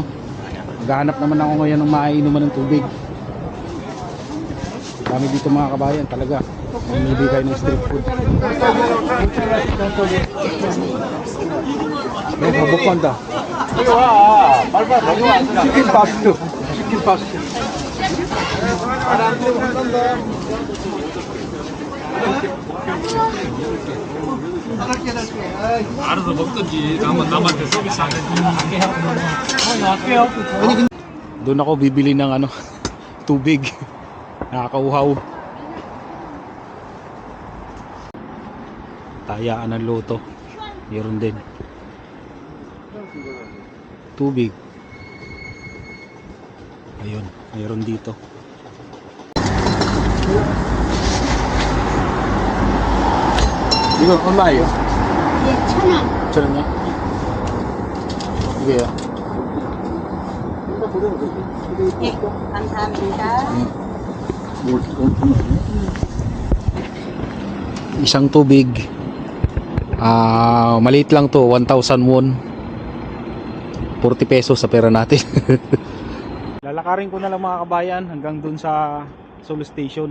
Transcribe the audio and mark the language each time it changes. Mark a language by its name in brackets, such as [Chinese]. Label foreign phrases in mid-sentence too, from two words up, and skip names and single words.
[Filipino] Maghahanap naman ako ngayon ng maiinuman ng tubig. Dami dito mga kabayan talaga. Namimili kayo ng [English] street food. [Filipino] Bukanda. [English] Chicken pasta. Chicken pasta. [Korean] 알아서 먹든지 남한테 서비스 안 해주면 [Filipino] Doon ako bibili ng tubig. Nakakauhaw. Tayaan ng loto. Meron din. Tubig. Ayun, meron dito. [Korean] 이건 얼마예요? 예, 1,000원. 1,000원이요? 드릴게요. 예, 감사합니다. [Filipino] Isang tubig. Maliit lang to, 1,000 won. 40 pesos sa pera natin. Lalakarin ko na lang mga kabayan hanggang dun sa Seoul Station.